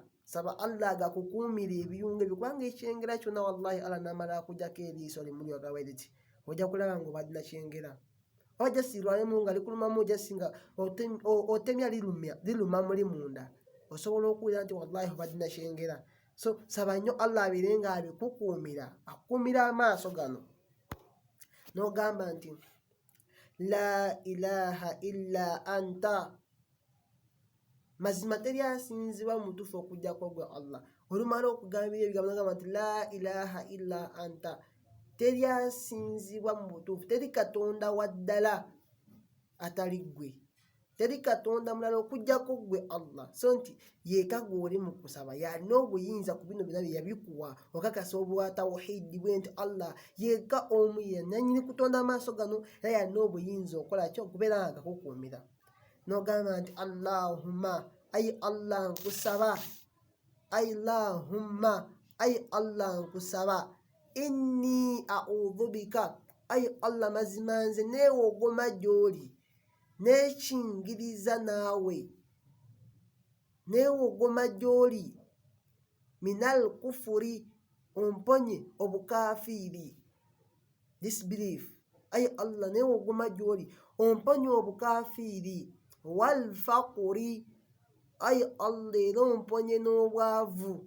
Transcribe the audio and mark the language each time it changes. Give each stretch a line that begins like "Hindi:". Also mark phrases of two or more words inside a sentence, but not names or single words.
Ganda: Saba Allah agakukuumira ebiyungu ebyo kubanga ekyengera kyonna wallahi Allah n'amala akugyako eriiso limuli wagawediti ojja kulaba ng'obadde nakyengera, ojja sirwalemu nga likulumamu, ojja singa otemya liruma muli munda osobola okuwulira nti wallahi obadde nakyengera. So saba nnyo Allah abeere nga abikukuumira, akukuumira amaaso gano n'ogamba nti
Arabic: لا إله إلا أنت,
Ganda: mazima teri asinzibwa mutuufu okuggyako gwe Allah. Olumala okugambira ebigambo n'ogamba nti
Arabic: لا إله إلا أنت,
Ganda: teri asinzibwa mu butuufu, teri katonda wa ddala atali ggwe, teri katonda mulala okuggyako ggwe Allah. So nti yeeka gw'oli mu kusaba yalina obuyinza ku bino byonna bye yabikuwa okakasa obwa tawhidi bwe nti Allah yeeka omu nannyini kutonda amaaso gano era yalina obuyinza okukola kyo okubeera nga agakukuumira. N'ogamba nti Allahumma, ay Allah nkusaba, Allahumma ay Allah nkusaba
Arabic: إني أعوذ بك
Ganda: ay Allah mazima nze neewogoma gy'oli nekingiriza naawe neewogoma gy'oli
Arabic: من الكفر
Ganda: omponye obukafiiri disbelief ay Allah neewogoma gy'oli omponye obukafiiri
Arabic: والفقر
Ganda: ay Allah era omponye n'obwavu.